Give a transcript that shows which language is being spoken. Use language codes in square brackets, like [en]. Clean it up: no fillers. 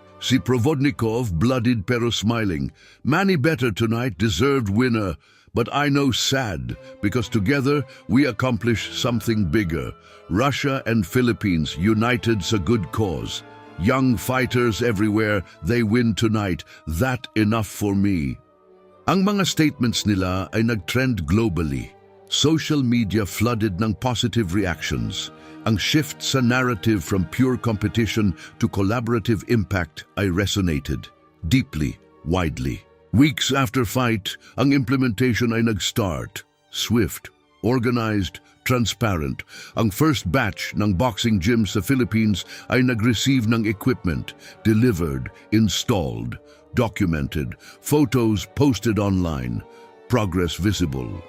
[en] Si Provodnikov, bloodied pero smiling. Manny better tonight, deserved winner. But I know sad, because together we accomplish something bigger. Russia and Philippines united sa good cause. Young fighters everywhere, they win tonight. That enough for me. [tl] Ang mga statements nila ay nag-trend globally. [en] Social media flooded ng positive reactions. Ang shift sa narrative from pure competition to collaborative impact ay resonated deeply, widely. Weeks after fight, ang implementation ay nag-start. Swift, organized, transparent. Ang first batch ng boxing gyms sa Philippines ay nag-receive ng equipment, delivered, installed, documented, photos posted online, progress visible.